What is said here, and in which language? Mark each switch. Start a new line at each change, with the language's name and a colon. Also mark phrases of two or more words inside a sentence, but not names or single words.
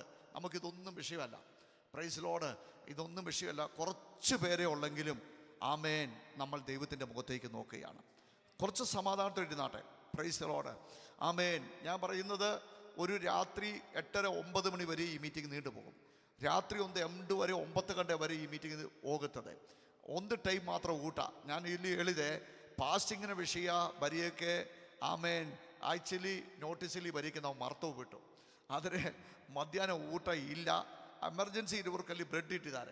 Malayalam: നമുക്കിതൊന്നും വിഷയമല്ല.
English: Praise Lord.
Malayalam: ഇതൊന്നും വിഷയമല്ല. കുറച്ച് പേരെ ഉള്ളെങ്കിലും ആമേൻ നമ്മൾ ദൈവത്തിൻ്റെ മുഖത്തേക്ക് നോക്കുകയാണ്. കുറച്ച് സമാധാനത്തോടെ ഇരുന്നാട്ടെ.
English: Praise Lord.
Malayalam: ആമേൻ. ഞാൻ പറയുന്നത് ഒരു രാത്രി 8:30-9 മണി വരെ ഈ മീറ്റിംഗ് നീണ്ടുപോകും.
Kannada: രാത്രി 8 ವರೆ 9 ಗಂಟೆ ವರೆ ಈ ಮೀಟಿಂಗ್ ಹೋಗುತ್ತದೆ. ಒಂದು ಟೈಮ್ ಮಾತ್ರ ಊಟ. ನಾನು ಇಲ್ಲಿ ಹೇಳಿದೆ ಫಾಸ್ಟಿಂಗಿನ ವಿಷಯ ಬರೆಯೋಕ್ಕೆ ಆಮೇನ್ ಆ್ಯಕ್ಚುಲಿ ನೋಟಿಸಲ್ಲಿ ಬರೆಯೋಕ್ಕೆ ನಾವು ಮರ್ತೋಗ್ಬಿಟ್ಟು. ಆದರೆ ಮಧ್ಯಾಹ್ನ ಊಟ ಇಲ್ಲ. ಎಮರ್ಜೆನ್ಸಿ ಇರೋರ್ಕಲ್ಲಿ ಬ್ರೆಡ್ ಇಟ್ಟಿದ್ದಾರೆ.